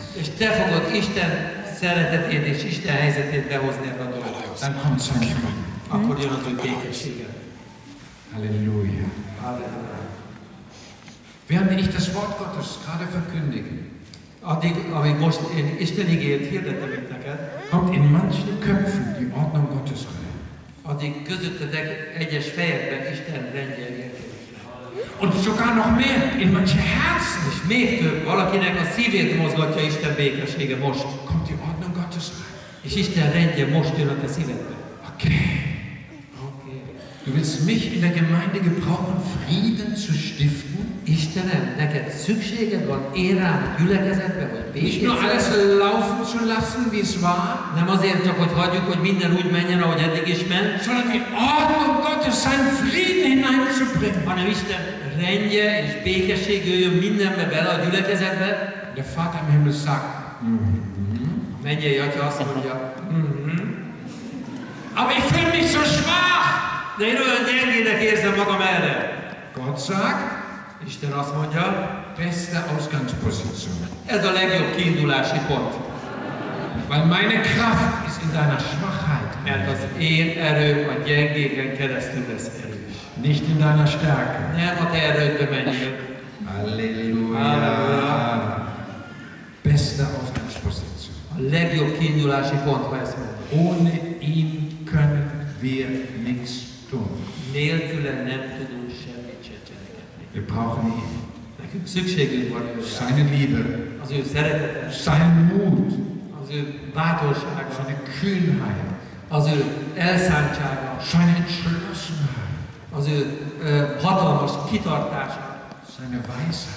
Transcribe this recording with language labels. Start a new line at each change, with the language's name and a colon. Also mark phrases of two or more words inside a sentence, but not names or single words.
Hungarian: És te fogod Isten szeretetét és Isten helyzetét behozni ebbe a dologba.
German: Dann kommt sein Frieden.
Hungarian: Akkor jön az ő békessége.
German: Halleluja.
Hungarian: Halleluja.
German: Während ich das Wort Gottes gerade verkündige,
Hungarian: Addig, amíg most én Isten igényt hirdetem itt neked,
German: kommt in manchen Köpfen die Ordnung Gottes rein.
Hungarian: addig közöttetek egyes fejekben Isten rendje érkezik.
German: Und sogar noch mehr, in manche Herzen
Hungarian: És még több, valakinek a szívét mozgatja Isten békessége most.
German: kommt die Ordnung Gottes rein.
Hungarian: És Isten rendje most jön a te szívedbe.
German: Okay. Du willst mich in der Gemeinde gebrauchen, Frieden zu stiften?
Hungarian: Istenem, neked szükséged van én rám gyülekezetbe, hogy
German: Nicht nur alles
Hungarian: békét
German: laufen zu lassen, wie es war,
Hungarian: nem azért csak, hogy hagyjuk, hogy minden úgy menjen, ahogy eddig is ment,
German: sondern die Ordnung Gottes, seinen Frieden hineinzubringen.
Hungarian: hanem Isten rendje és békesség jöjjön mindenbe bele a gyülekezetbe.
German: Der Vater im Himmel sagt,
Hungarian: A mennyei Atya azt mondja,
German: aber ich fühle mich so schwach.
Hungarian: de én olyan gyengének érzem magam erre.
German: Gott sagt,
Hungarian: Isten azt mondja,
German: beste Ausgangsposition.
Hungarian: ez a legjobb kiindulási pont.
German: Weil meine Kraft ist in deiner Schwachheit,
Hungarian: Mert az én erőm a gyengéken keresztül lesz erős.
German: nicht in deiner Stärke.
Hungarian: Nem a te erődbe menjünk.
German: Halleluja.
Hungarian: Halleluja.
German: Beste Ausgangsposition.
Hungarian: A legjobb kiindulási pont, ha ezt mondom.
German: Ohne ihn können wir nichts tun.
Hungarian: Nélküle nem tudunk semmit se cselekedni.
German: Wir brauchen ihn.
Hungarian: Nekünk szükségünk van őre.
German: Seine Liebe,
Hungarian: Az ő szeretete,
German: sein Mut,
Hungarian: az ő bátorsága,
German: seine Kühnheit,
Hungarian: az ő elszántsága,
German: seine Entschlossenheit,
Hungarian: az ő hatalmas kitartása,
German: seine Weisheit,